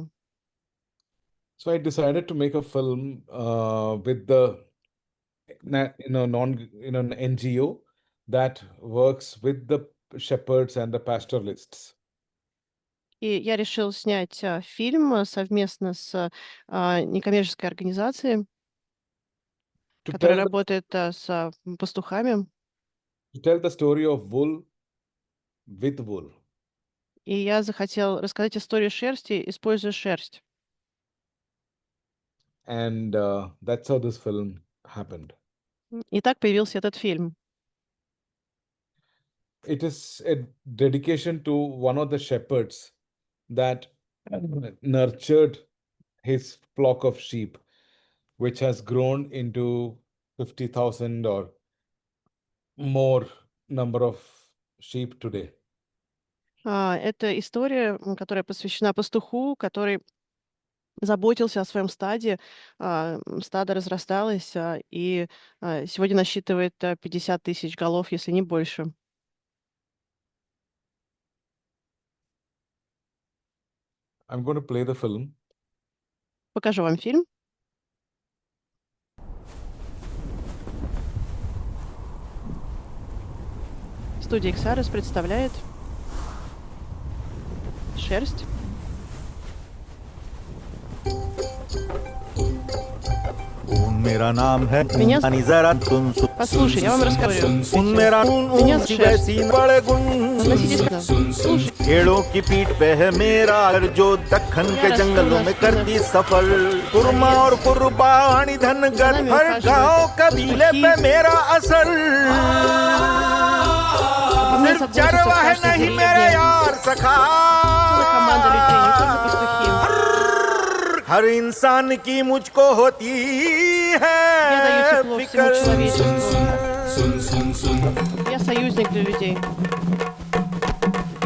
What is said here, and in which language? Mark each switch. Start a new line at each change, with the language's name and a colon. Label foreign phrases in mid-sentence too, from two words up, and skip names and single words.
English: So I decided to make a film with the an NGO that works with the shepherds and the pastoralists.
Russian: И я решил снять фильм совместно с некоммерческой организацией, которая работает с пастухами.
English: To tell the story of wool with wool.
Russian: И я захотел рассказать историю шерсти, используя шерсть.
English: And that's how this film happened.
Russian: И так появился этот фильм.
English: It is a dedication to one of the shepherds that nurtured his flock of sheep, which has grown into 50,000 or more number of sheep today.
Russian: Это история, которая посвящена пастуху, который заботился о своем стаде. Стадо разрасталось, и сегодня насчитывает 50 тысяч голов, если не больше.
English: I'm going to play the film.
Russian: Покажу вам фильм. Студия Eeksaurus представляет шерсть.
Hindi: मेरा नाम है
Russian: Меня...
Hindi: जरा सुन
Russian: Послушай, я вам расскажу.
Hindi: Меня बड़े भेड़ों की पीठ पे है मेरा जो दक्खन के जंगलों में करती सफर कुरमा और कुर्बानी धनगर हर गांव कबीले पे मेरा असर सिर्फ चरवाहे नहीं मेरे यार सखा हर इंसान की मुझको होती है फिक्र
Russian: Я союзник для людей.